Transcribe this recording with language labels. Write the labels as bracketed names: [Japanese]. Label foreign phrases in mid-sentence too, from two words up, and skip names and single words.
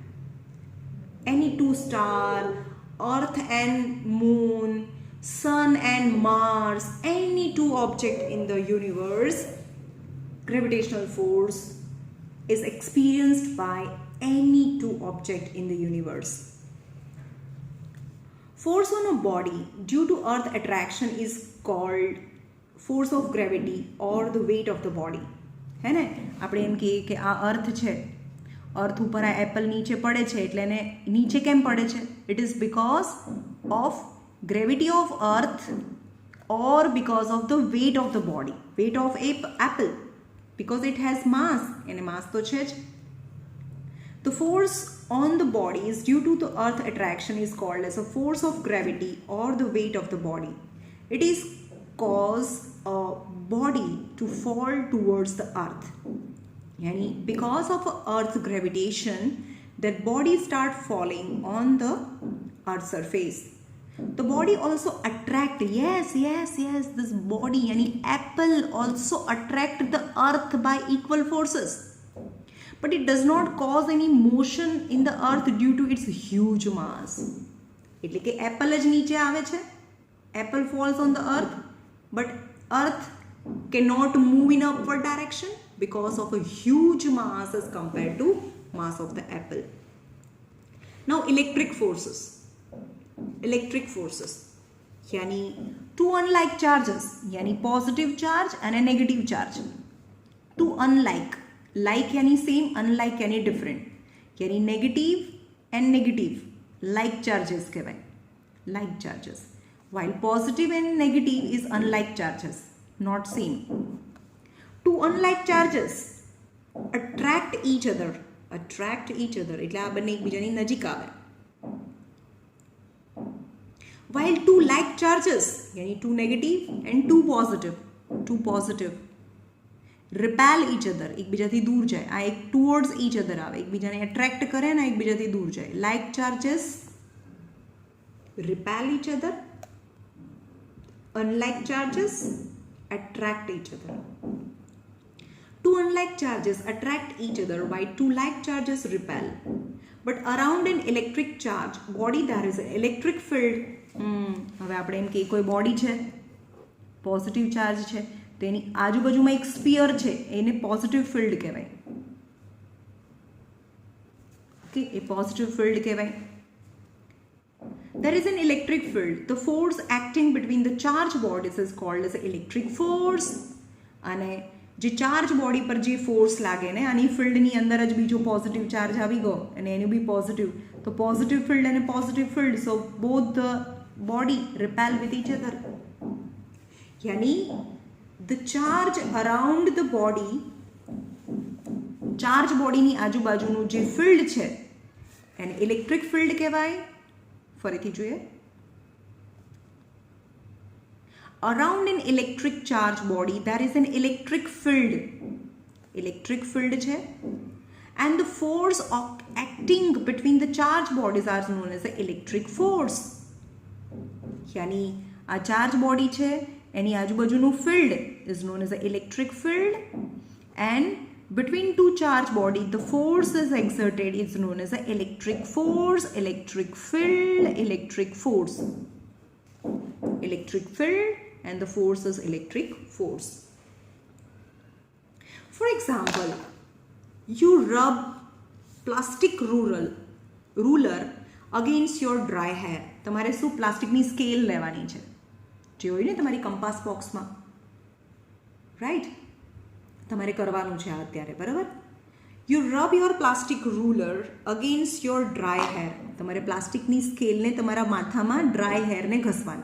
[English] Any two stars, earth and moon, sun and Mars, any two objects in the universe, gravitational force is experienced by any two objects in the universe. Force on a body due to earth attraction is called force of gravity or the weight of the body. [Hindi] है ने, [Gujarati] આપણે એમ કહીએ કે આ અર્થ છે, અર્થ ઉપર આ એપલ નીચે પડે છે એટલે એને નીચે કેમ પડે છે? [English] it is because of gravity of earth or because of the weight of the body, weight of apple, because it has mass, [Gujarati] એને mass તો છે જ. [English] The force on the body is due to the earth attraction is called as a force of gravity or the weight of the body. It is cause a body to fall towards the earth. Yani because of earth's gravitation, that body start falling on the earth's surface. The body also attract, yes, this body, yani apple also attract the earth by equal forces. But it does not cause any motion in the earth due to its huge mass. [Gujarati] એટલે કે apple જ નીચે આવે છે, [English] apple falls on the earth, but earth cannot move in upward direction because of a huge mass as compared to mass of the apple. Now electric forces yani two unlike charges, yani positive charge and a negative charge. Two unlike, like yani same, unlike yani different, yani negative and negative, like charges kehvay, like charges, while positive and negative is unlike charges, not same. Two unlike charges attract each other, [Gujarati] એટલે આ બંને એકબીજાની નજીક આવે. [English] While two like charges, yani two negative and two positive repel each other, [Gujarati] એકબીજાથી દૂર જાય. આ એક [English] towards each other [Gujarati] આવે, એકબીજાને attract કરે ને એકબીજાથી દૂર જાય. [English] Like charges repel each other, unlike charges attract each other. Two unlike charges attract each other while two like charges repel. But around an electric charge body there is an electric field. [Gujarati] હવે આપણે એમ કે કોઈ બોડી છે, [English] positive charge [Gujarati] છે, તેની આજુબાજુમાં એક સ્ફિયર છે, એને [English] positive field [Gujarati] કહેવાય. ઓકે, એ [English] positive field [Gujarati] કહેવાય. [English] There is an electric field. The force acting between the charged bodies is called as electric force. [Gujarati] અને જે [English] charge body [Gujarati] પર જે ફોર્સ લાગે ને આની ફિલ્ડની અંદર જ બીજો [English] positive charge [Gujarati] આવી ગયો અને એનું બી પોઝિટિવ, તો [English] positive field [Gujarati] અને [English] positive field, so both the body repel with each other. [Gujarati] यानी [English] the charge around the body, charge body [Gujarati] ની આજુબાજુનું જે ફિલ્ડ છે એને [English] electric field [Gujarati] કહેવાય. ફરીથી જોઈએ, [English] around an electric charge body there is an electric field, electric field છે, and the force acting between the charge bodies are known as the electric force. यानी [Gujarati] આ ચાર્જ બોડી છે એની આજુબાજુનું ફિલ્ડ [English] is known as the electric field, and between two charge bodies the force is exerted is known as the electric force, electric field, electric force. Electric field and the force is electric force. For example, you rub plastic ruler against your dry hair. [Gujarati] તમારે શું પ્લાસ્ટિકની સ્કેલ લેવાની છે જે હોય ને તમારી કંપાસ બોક્સમાં, રાઈટ? તમારે કરવાનું છે અત્યારે, બરાબર? [English] you rub your plastic ruler against your dry hair. [Gujarati] તમારે પ્લાસ્ટિકની સ્કેલને તમારા માથામાં ડ્રાય હેરને ઘસવાની.